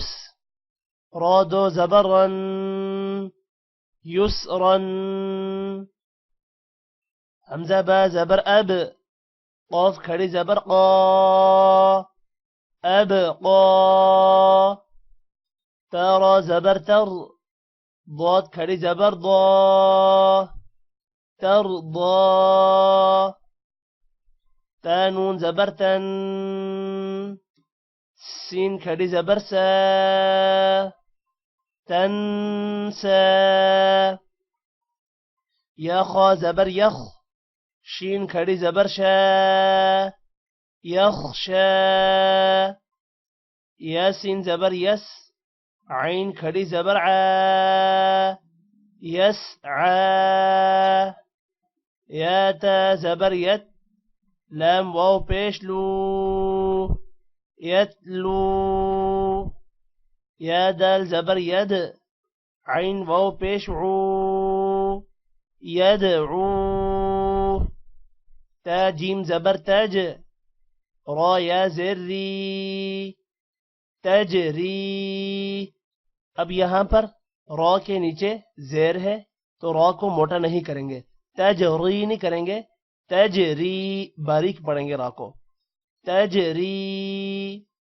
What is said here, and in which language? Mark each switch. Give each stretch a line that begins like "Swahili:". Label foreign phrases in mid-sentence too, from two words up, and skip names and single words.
Urdu: را دو زبرا. يسرا. حمزة با زبر أب. قاف کھڑی زبر قا. أبقى. ترى زبر تر. ضاد کھڑی زبر ضا. ترضى. تا نون زبر تن. سين کھڑی زبر سا. تنسى. یا خا زبر یخ، شین کھڑی زبر شا، یخشا. یا سین زبر یس، عین کھڑی زبر عا، یسعا. یا تا زبر یت، لام واو پیش لو، یتلو. یا دال زبر ید، عین واو پیش عو، یدعو. تا جیم زبر تج، را یا زیر ری، تجری. اب یہاں پر را کے نیچے زیر ہے تو را کو موٹا نہیں کریں گے، تجری نہیں کریں گے، تجری باریک پڑھیں گے را کو، تجری.